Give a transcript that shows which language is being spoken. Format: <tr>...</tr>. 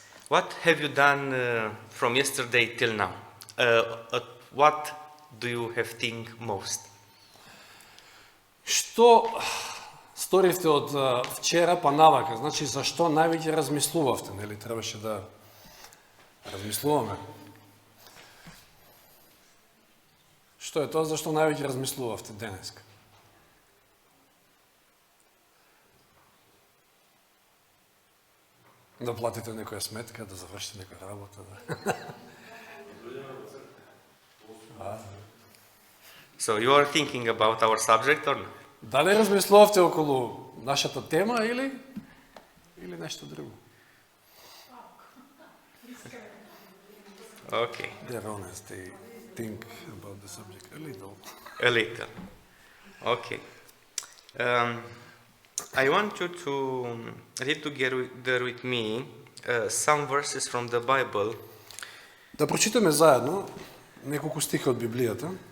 <en>What have you done from yesterday till now? What do you have think most?</en> <mk>Што сторивте од вчера па навака? Значи, зашто највеќе размислувавте, нели? Требаше да размислуваме. Што е тоа зашто највеќе размислувавте денеска? Да платите некоја сметка, да завршите некоја работа, да.</mk> <en>So you are thinking about our subject or not?</en> <mk>Дали размислувавте околу нашата тема или нешто друго?</mk> <en>Okay, They're honest, they think about the subject a little. a little. Okay. I want you to read together with me some verses from the Bible.</en> <mk>Да прочитаме заедно неколку стиха од Библијата.</mk>